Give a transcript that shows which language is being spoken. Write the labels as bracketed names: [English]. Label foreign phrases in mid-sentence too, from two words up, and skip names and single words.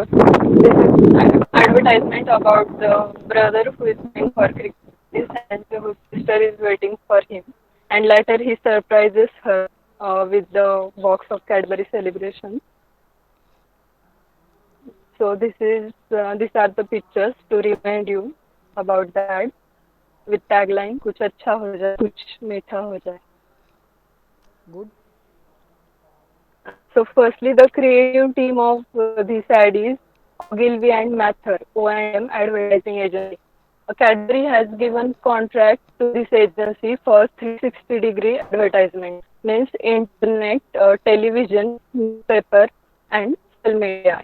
[English] This is advertisement about the brother who is going for cricket and whose sister is waiting for him. And later he surprises her with the box of Cadbury celebration. So these are the pictures to remind you about the ad with tagline [Hindi] कुछ अच्छा हो जाए कुछ मीठा हो जाए. [English] Good. So firstly, the creative team of this ad is Ogilvy and Mather, O&M Advertising Agency. Cadbury has given contract to this agency for 360-degree advertisement, means internet, television, newspaper, and social media.